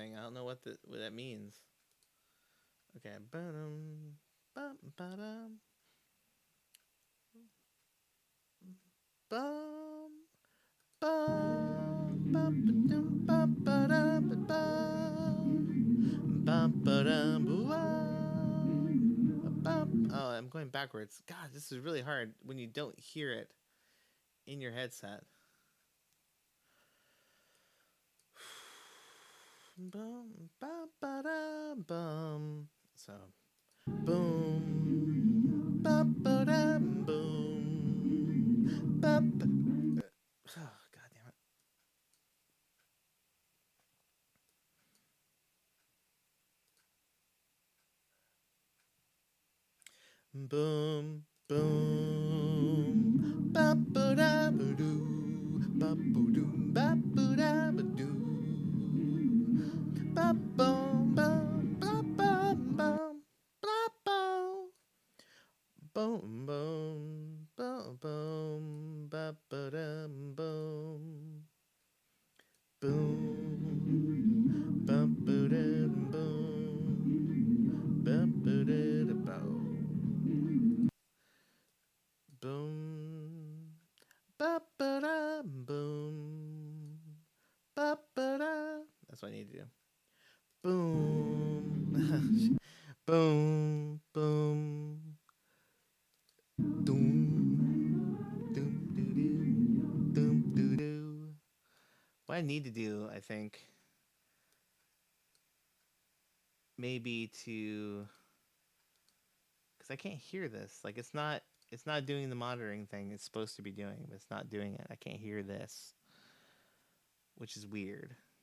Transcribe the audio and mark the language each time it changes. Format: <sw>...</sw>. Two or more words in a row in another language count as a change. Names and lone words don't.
<en>I don't know what that means. Okay, ba-dum, ba-dum, bum, bum, ba-ba-dum, ba-ba-dum, ba-bum, ba-ba-dum, boo-wum, oh, I'm going backwards. God, this is really hard when you don't hear it in your headset. Bum, ba-ba-dum, bum. So, boom, ba-ba-dum, boom, ba-ba. Oh, God damn it. Boom, boom, ba-ba-da-ba-doo, ba-ba-doo, ba-ba-da-ba-doo, ba-bum, bum, ba-bum, bum, ba-bum, boom, boom, ba-bum, ba-ba-dum, boom, boom, ba-ba-dum, boom, ba-ba-da-da-boom. Boom, ba ba da boom, ba ba da. That's what I need to do. Boom. Boom. Boom. Doom. Doom. Doo doo. Doom. Doo doo. What I need to do, I think, maybe to, because I can't hear this. Like it's not doing the monitoring thing it's supposed to be doing, but it's not doing it. I can't hear this, which is weird.</en>